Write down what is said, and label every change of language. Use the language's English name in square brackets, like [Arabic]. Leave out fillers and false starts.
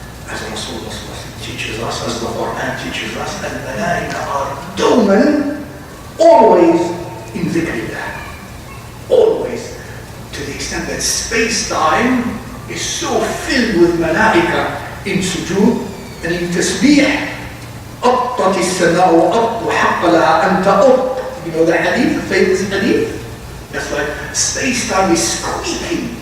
[English] As Rasulullah teaches us, as the Quran teaches us, and malaika are doman, always in dhikrillah. Always, to the extent that space-time is so filled with malaika in sujood and in tasbih. [Arabic] أَطَّتِ السَّمَاءُ وَأَطُّ حَقَّ لَهَا أَنْ تَأُطْ. [English] You know the hadith, the famous hadith? That's like space-time is squeaking.